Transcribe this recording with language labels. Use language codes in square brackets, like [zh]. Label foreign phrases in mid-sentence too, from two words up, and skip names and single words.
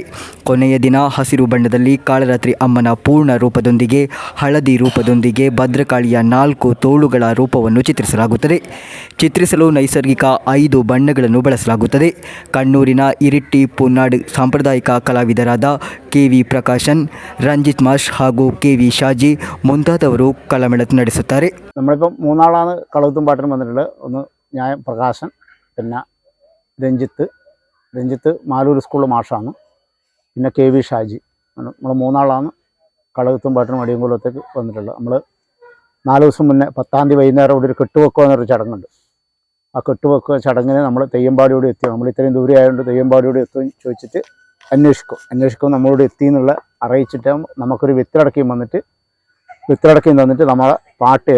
[kn] ಕೊನೆಯ ದಿನ ಹಸಿರು ಬಣ್ಣದಲ್ಲಿ ಕಾಳರಾತ್ರಿ ಅಮ್ಮನ ಪೂರ್ಣ ರೂಪದೊಂದಿಗೆ ಹಳದಿ ರೂಪದೊಂದಿಗೆ ಭದ್ರಕಾಳಿಯ 4 ತೋಳುಗಳ ರೂಪವನ್ನು ಚಿತ್ರಿಸಲಾಗುತ್ತದೆ. ಚಿತ್ರಿಸಲು ನೈಸರ್ಗಿಕ 5 ಬಣ್ಣಗಳನ್ನು ಬಳಸಲಾಗುತ್ತದೆ. ಕಣ್ಣೂರಿನ ಇರಿಟ್ಟಿ ಪುನ್ನಾಡ್ ಸಾಂಪ್ರದಾಯಿಕ ಕಲಾವಿದರಾದ ಕೆ.ವಿ. ಪ್ರಕಾಶನ್, ರಂಜಿತ್ മാഷ് ಹಾಗೂ ಕೆ.ವಿ. ഷാജി ಮುಂತಾದವರು കലമെളത്ത് ನಡೆಸುತ್ತಾರೆ. [ml] നമ്മളിപ്പോൾ 3 ആളാണ് കളത്തും പാട്ടിനും വന്നിട്ടുള്ളത്. ഒന്ന് ഞാൻ പ്രകാശൻ, പിന്നെ രഞ്ജിത്ത് മാലൂർ സ്കൂൾ മാഷാണ്, പിന്നെ ಕೆ.ವಿ. ഷാജി. നമ്മൾ 3 ആളാണ് കളത്തും പാട്ടിനും അടിയങ്കുളത്തേക്ക് വന്നിട്ടുള്ളത്. നമ്മൾ 4 ദിവസം മുന്നേ 10-ാം തീയതി വൈകുന്നേരം ഇവിടെ ഒരു കെട്ടുവെക്കുക എന്നൊരു ചടങ്ങുണ്ട്. ആ കെട്ടുവെക്കുക ചടങ്ങിന് നമ്മൾ തെയ്യമ്പാടിയോട് എത്തിയോ, നമ്മൾ ഇത്രയും ദൂരെ ആയതുകൊണ്ട് തെയ്യമ്പാടിയോട് എത്തും ചോദിച്ചിട്ട് അന്വേഷിക്കും നമ്മളോട് എത്തി എന്നുള്ള അറിയിച്ചിട്ട് നമുക്കൊരു വിത്തിലടക്കയും തന്നിട്ട് നമ്മളെ പാട്ട് ഏൽപ്പിക്കും.